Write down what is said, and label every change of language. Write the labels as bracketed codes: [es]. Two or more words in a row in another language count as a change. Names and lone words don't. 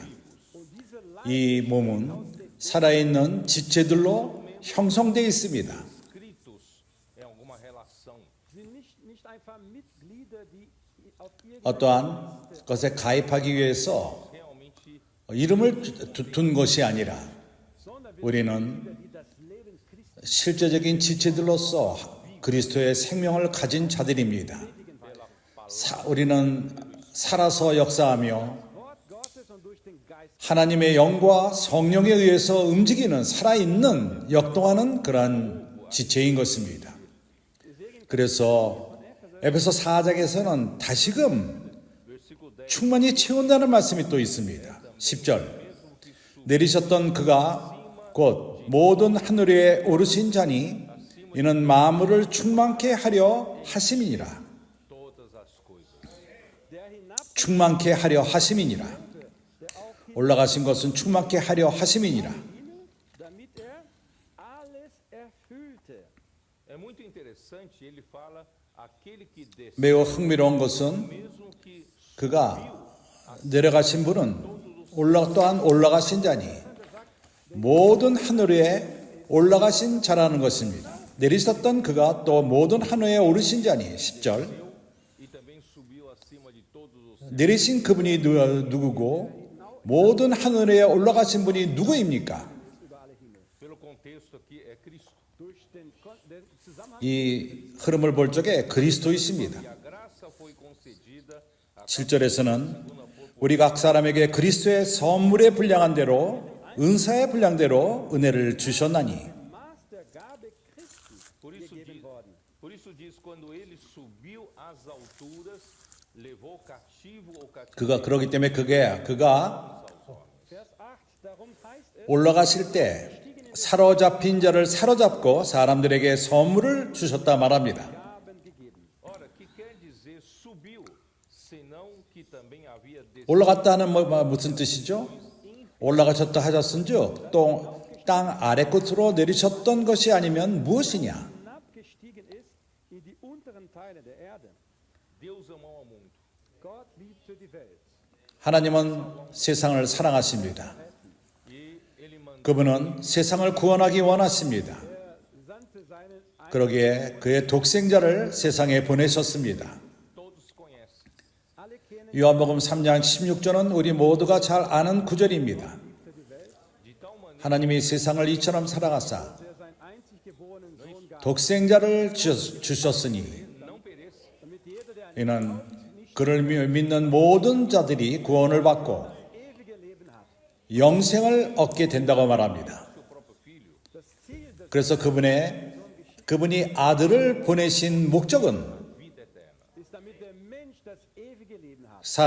[de] und diese Leib [ko] 이 몸은 살아있는 지체들로 형성되어 있습니다. [pt] Inscritos em alguma relação. [de] sind nicht einfach Mitglieder, die auf irgendeine [ko] 어떠한 것에 가입하기 위해서 [pt] Realmente [ko] 이름을 둔 것이 아니라 [de] sondern wir [ko] 우리는 [de] sind die das Leben Christi [ko] 실제적인 지체들로서 그리스도의 생명을 가진 자들입니다. 우리는 살아서 역사하며 [de] Wort Gottes und durch den Geist. [ko] 하나님의 영과 성령에 의해서 움직이는 살아있는 역동하는 그러한 지체인 것입니다. 그래서 에베소 4장에서는 다시금 [pt] versículo 10 [ko] 충만히 채운다는 말씀이 또 있습니다. 10절 내리셨던 그가 곧 모든 하늘 위에 오르신 자니 이는 만물을 충만케 하려 하심이니라. [pt] todas as coisas. [de] Der hinab, [ko] 충만케 하려 하심이니라. 올라가신 것은 충만케 하려 하심이니라. [de] damit er alles erfüllte. [pt] É muito interessante, ele fala aquele que desceu [ko] 매우 흥미로운 것은 [pt] mesmo que [ko] 그가 내려가신 분은 또한 올라가신 자니 모든 하늘에 올라가신 자라는 것입니다. 내리셨던 그가 또 모든 하늘에 오르신 자니 10절 [pt] e também subiu acima de todos os [ko] 내리신 그분이 누구고 모든 하늘에 올라가신 분이 누구입니까? [pt] pelo contexto aqui é Cristo. [de] Durch den Zusammenhang [ko] 이 흐름을 볼 적에 그리스도이십니다. [pt] E a graça foi concedida a [ko] 7절에서는 우리 각 사람에게 그리스도의 선물의 분량한 대로 은사의 분량대로 은혜를 주셨나니 [de] Maß der Gabe Christi gegeben worden. [pt] Por isso diz quando ele subiu às alturas, levou cativo o cativo. [ko] 그가 그러기 때문에 그가 [de] Vers 8, darum heißt es, [ko] 올라가실 때 사로잡힌 자를 사로잡고 사람들에게 선물을 주셨다 말합니다. [de] Gaben gegeben. [pt] Ora, que quer dizer subiu, senão que também havia descido. [ko] 올라갔다는 무슨 뜻이죠? 올라가셨다 하셨은즉 또 땅 아래 끝으로 내리셨던 것이 아니면 무엇이냐? [de] Hinabgestiegen ist in die unteren Teile der Erde. [pt] Deus amou ao mundo. [de] Gott liebte die Welt. [ko] 하나님은 세상을 사랑하십니다. [pt] E ele mandou [ko] 그분은 세상을 구원하기 원하십니다. [de] Er sandte seinen [ko] 그러기에 그의 독생자를 세상에 보내셨습니다. [pt] todos conhecem. [de] alle kennen [ko] 요한복음 3장 16절은 우리 모두가 잘 아는 구절입니다. [pt] De tal maneira [ko] 하나님이 세상을 이처럼 사랑하사 [de] er seinen einzig geborenen Sohn gab, [ko] 독생자를 주셨으니 [pt] não pereça, [de] damit jeder, der an [ko] 이는 그를 믿는 모든 자들이 구원을 받고 [de] ewige Leben hat. [ko] 영생을 얻게 된다고 말합니다. [pt] seu próprio filho, [de] Das Ziel des [ko] 그래서 그분이 아들을 보내신 목적은 [pt] vida eterna. [de] ist, damit der Mensch das ewige Leben hat.